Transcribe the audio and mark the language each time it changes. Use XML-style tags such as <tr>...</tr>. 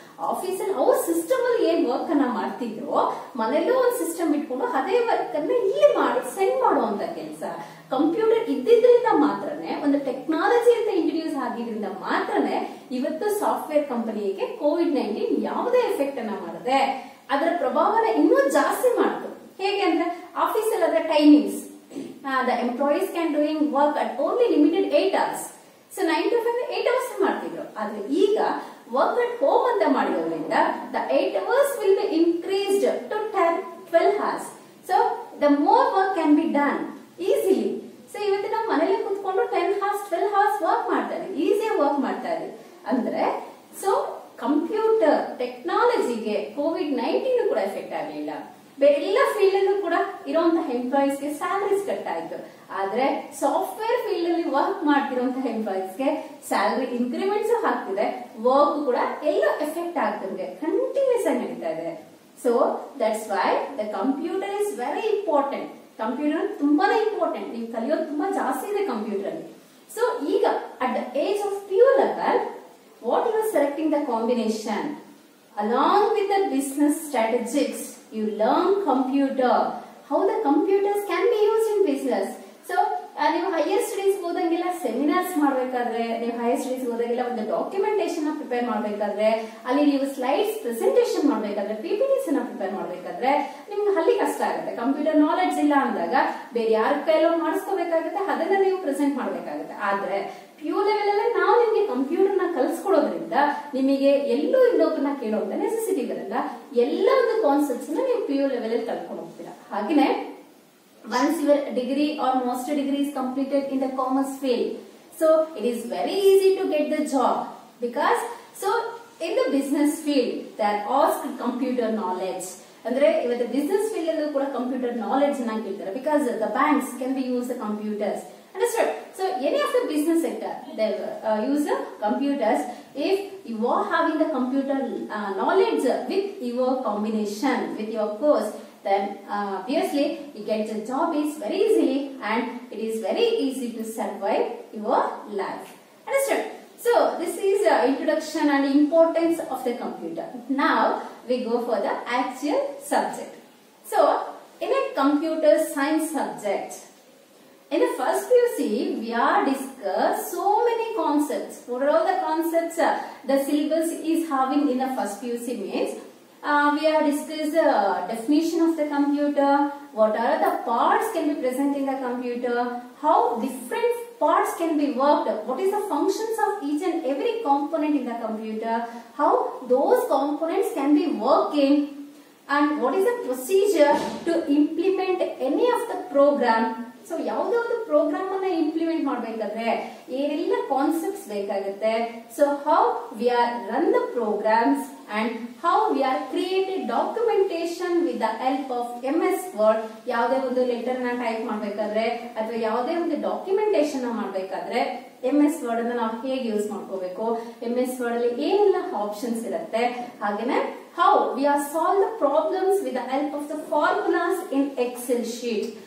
<kn>ಆಫೀಸಲ್ಲಿ ಅವ್ರ ಸಿಸ್ಟಮ್ ಅಲ್ಲಿ ಏನ್ ವರ್ಕ್ ಅನ್ನ ಮಾಡ್ತಿದ್ರು, ಮನೇಲೂ ಒಂದು ಸಿಸ್ಟಮ್ ಇಟ್ಕೊಂಡು ಅದೇ ವರ್ಕ್ ಅನ್ನ ಇಲ್ಲಿ ಮಾಡಿ ಸೆಂಡ್ ಮಾಡುವಂತ ಕೆಲಸ. ಕಂಪ್ಯೂಟರ್ ಇದ್ದಿದ್ರಿಂದ ಮಾತ್ರನೇ, ಒಂದು ಟೆಕ್ನಾಲಜಿ ಅಂತ ಇಂಟ್ರೊಡ್ಯೂಸ್ ಆಗಿದ್ರಿಂದ ಮಾತ್ರನೇ ಇವತ್ತು ಸಾಫ್ಟ್ವೇರ್ ಕಂಪನಿಗೆ COVID-19 ಯಾವುದೇ ಎಫೆಕ್ಟ್ ಅನ್ನ ಮಾಡದೆ ಅದರ ಪ್ರಭಾವನ ಇನ್ನೂ ಜಾಸ್ತಿ ಮಾಡ್ತು. ಹೇಗೆ ಅಂದ್ರೆ, ಆಫೀಸಲ್ಲಿ ಅದರ timings,</kn> <en>the employees can doing work at only limited 8 hours. So 9 to 5 8 hours</en> <kn>ಮಾಡ್ತಿದ್ರು. ಆದ್ರೆ ಈಗ ವರ್ಕ್ ಅಟ್ ಹೋಮ್ ಅಂತ ಮಾಡಿರೋದ್ರಿಂದ</kn> <en>the 8 hours will be increased to 10-12 hours. So the more work can be done easily.</en> <kn>So ಇವತ್ತು ನಾವು ಮನೇಲಿ ಕುತ್ಕೊಂಡು 10 hours 12 hours work ಮಾಡ್ತಾರೆ, ಈಸಿಯಾಗಿ ವರ್ಕ್ ಮಾಡ್ತಾರೆ ಅಂದ್ರೆ. ಸೊ ಕಂಪ್ಯೂಟರ್ ಟೆಕ್ನಾಲಜಿಗೆ COVID-19 ಕೂಡ ಎಫೆಕ್ಟ್ ಆಗಲಿಲ್ಲ. ಎಲ್ಲ ಫೀಲ್ಡ್ ಅಲ್ಲೂ ಕೂಡ ಇರುವಂತಹ ಎಂಪ್ಲಾಯೀಸ್ಗೆ ಸ್ಯಾಲರೀಸ್ ಕಟ್ ಆಯ್ತು. ಆದ್ರೆ ಸಾಫ್ಟ್ವೇರ್ ಫೀಲ್ಡ್ ಅಲ್ಲಿ ವರ್ಕ್ ಮಾಡ್ತಿರುವಂತಹ ಎಂಪ್ಲಾಯೀಸ್ಗೆ ಸ್ಯಾಲರಿ ಇನ್ಕ್ರಿಮೆಂಟ್ಸ್ ಆಗ್ತಿದೆ, ವರ್ಕ್ ಕೂಡ ಎಲ್ಲ ಎಫೆಕ್ಟ್ ಆಗ್ತಿದೆ, ಕಂಟಿನ್ಯೂಸ್ ಆಗಿ ನಡೀತಾ ಇದೆ.</kn> <en>So that's why the computer is very important.</en> <kn>Computer ತುಂಬಾನೇ ಇಂಪಾರ್ಟೆಂಟ್, ನೀವು ಕಲಿಯೋದು ತುಂಬಾ ಜಾಸ್ತಿ ಇದೆ ಕಂಪ್ಯೂಟರ್ ಅಲ್ಲಿ.</kn> <en>So ಈಗ at the age of PU level, what you are selecting the combination along with the business strategics, you learn computer, how the computers can be used in business.</en> <kn>So ನೀವು higher studies ಹೋದಂಗೆಲ್ಲ seminars ಮಾಡ್ಬೇಕಾದ್ರೆ, ನೀವು higher studies ಹೋದಾಗೆಲ್ಲ ಒಂದು documentation prepare ಮಾಡ್ಬೇಕಾದ್ರೆ, ಅಲ್ಲಿ ನೀವು slides presentation ಮಾಡ್ಬೇಕಾದ್ರೆ, PPTs prepare ಮಾಡ್ಬೇಕಾದ್ರೆ ನಿಮ್ಗೆ ಅಲ್ಲಿ ಕಷ್ಟ ಆಗುತ್ತೆ. ಕಂಪ್ಯೂಟರ್ ನಾಲೆಡ್ಜ್ ಇಲ್ಲ ಅಂದಾಗ ಬೇರೆ ಯಾರ ಕೈಲೋ ಮಾಡಿಸ್ಕೋಬೇಕಾಗುತ್ತೆ, ಅದನ್ನ ನೀವು ಪ್ರೆಸೆಂಟ್ ಮಾಡ್ಬೇಕಾಗುತ್ತೆ. ಆದ್ರೆ PU ಲೆವೆಲ್ ಅಲ್ಲಿ ನಾವು ನಿಮ್ಗೆ ಕಂಪ್ಯೂಟರ್ ನ ಕಲ್ಸ್ಕೊಡೋದ್ರಿಂದ ನಿಮಗೆ ಎಲ್ಲೂ ಇನ್ನೊಬ್ಬರನ್ನ ಕೇಳೋದ ನೆಸೆಸಿಟಿ ಬರಲ್ಲ. ಎಲ್ಲ ಒಂದು ಕಾನ್ಸೆಪ್ಟ್ಸ್ ನೀವು PU ಲೆವೆಲ್ ಅಲ್ಲಿ ಕಲ್ತ್ಕೊಂಡು ಹೋಗ್ತೀರಾ.</kn> <en>ಹಾಗೇನೆ once your degree or master degree is completed in the commerce field, so it is very easy to get the job, because so in the business field they are asked computer knowledge.</en> <kn>ಅಂದ್ರೆ ಇವತ್ತು business field ಅಲ್ಲೂ ಕೂಡ computer knowledge ಅನ್ನ ಕೇಳ್ತಾರೆ,</kn> <en>Because the banks can be use the computers. Understood? So any of the business sector they use the computers. If you are having the computer knowledge with your combination with your course, then obviously you get the job is very easily, and it is very easy to survive your life. Understood? So this is introduction and importance of the computer. Now we go for the actual subject. So in a computer science subject, in the first PUC, we are discussed so many concepts. What are all the concepts the syllabus is having in the first PUC means? We have discussed the definition of the computer, what are the parts can be present in the computer, how different parts can be worked, what is the functions of each and every component in the computer, how those components can be working, and what is the procedure to implement any of the program.</en> <kn>So ಯಾವುದೇ ಒಂದು program ಅನ್ನ implement ಮಾಡಬೇಕಾದ್ರೆ ಏನೆಲ್ಲ concepts ಬೇಕಾಗುತ್ತೆ.</kn> <en>So how we are run the programs and how we are created documentation with the help of MS word.</en> <kn>ಯಾವುದೇ ಒಂದು letter ನ type ಮಾಡಬೇಕಾದ್ರೆ ಅಥವಾ ಯಾವುದೇ ಒಂದು ಡಾಕ್ಯುಮೆಂಟೇಶನ್ ಮಾಡಬೇಕಾದ್ರೆ MS ವರ್ಡ್ ಅನ್ನ ನಾವು ಹೇಗೆ ಯೂಸ್ ಮಾಡ್ಕೋಬೇಕು, MS ವರ್ಡ್ ಅಲ್ಲಿ ಏನೆಲ್ಲ ಆಪ್ಷನ್ಸ್ ಇರುತ್ತೆ, ಹಾಗೇನೆ</kn> <en>How we are solve the problems with the help of the formulas in Excel sheet.</en>